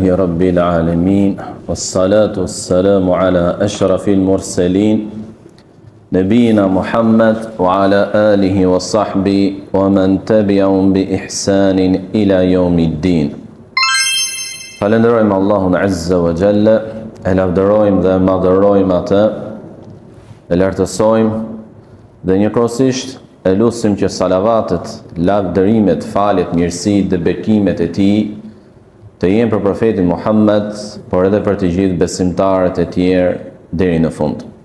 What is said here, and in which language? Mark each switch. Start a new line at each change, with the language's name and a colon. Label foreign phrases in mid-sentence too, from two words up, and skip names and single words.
Arabic: رب العالمين والصلاة والسلام على أشرف المرسلين نبينا محمد وعلى آله وصحبه ومن تبعهم بإحسان إلى يوم الدين.
Albanian: Falenderojmë Allahun
Arabic: عز وجل,
Albanian: e lavdërojmë dhe madhërojmë atë, e lartësojmë dhe njëkohësisht e lutim që salavatet, lavdërimet, faljet, mirësitë dhe bekimet e tij të jenë për profetin Muhammed, por edhe për të gjithë besimtarët e tjerë deri në fund.